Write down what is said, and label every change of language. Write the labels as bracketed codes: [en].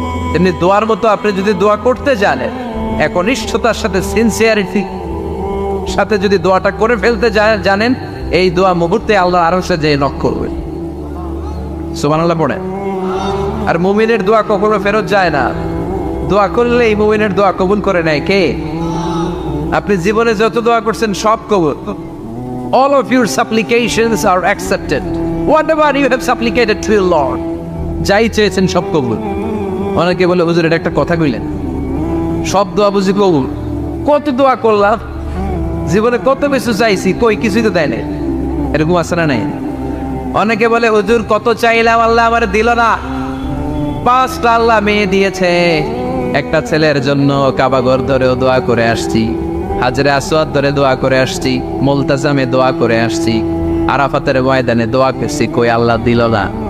[bn] তেমনি দোয়ার মতো আপনি যদি দোয়া করতে জানেন, একনিষ্ঠতার সাথে সিনসিয়ারিটি সাথে যদি দোয়াটা করে ফেলতে জানেন, এই দোয়া মুহূর্তে আল্লাহ আরশে যেয়ে নক করবে। সুবহানাল্লাহ পড়ে। আর মুমিনের দোয়া কখনো ফেরত যায় না। দোয়া করলে এই মুমিনের দোয়া কবুল করে নেয় কে? আপনি জীবনে যত দোয়া করছেন সব কবুল। [en] All of your supplications are accepted. Whatever you have supplicated to your Lord, [bn] যাই চেয়েছেন সব কবুল। অনেকে বলে হুজুর এটা একটা কথা কইলেন, সব দোয়া বুঝি কবুল? কত দোয়া করলাম, জীবনে কত কিছু চাইছি, কই কিছুই তো দেয় না। এরকম আছে না নাই? অনেকে বলে হুজুর কত চাইলাম আল্লাহ আমার দিল না। 5টা আল্লাহ মেয়ে দিয়েছে, একটা ছেলের জন্য কাবাগর ধরেও দোয়া করে আসছি, হাজরে আসওয়াদ ধরে দোয়া করে আসছি, মুলতাজামে দোয়া করে আসছি, আরাফাতের ময়দানে দোয়া করছি, কই আল্লাহ দিল না।